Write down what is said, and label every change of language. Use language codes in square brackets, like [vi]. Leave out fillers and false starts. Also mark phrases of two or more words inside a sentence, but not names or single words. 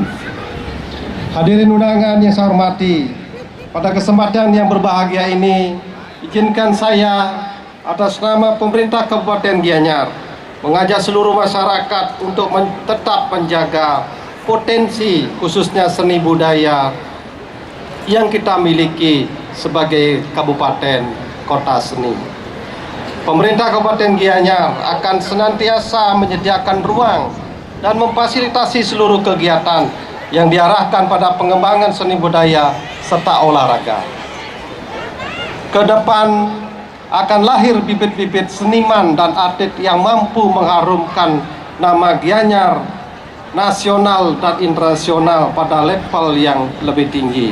[id] Hadirin undangan yang saya hormati, pada kesempatan yang berbahagia ini, izinkan saya atas nama pemerintah Kabupaten Gianyar mengajak seluruh masyarakat untuk tetap menjaga potensi khususnya seni budaya yang kita miliki sebagai kabupaten kota seni. Pemerintah Kabupaten Gianyar akan senantiasa menyediakan ruang dan memfasilitasi seluruh kegiatan yang diarahkan pada pengembangan seni budaya serta olahraga. Ke depan akan lahir bibit-bibit seniman dan atlet yang mampu mengharumkan nama Gianyar nasional dan internasional pada level yang lebih tinggi.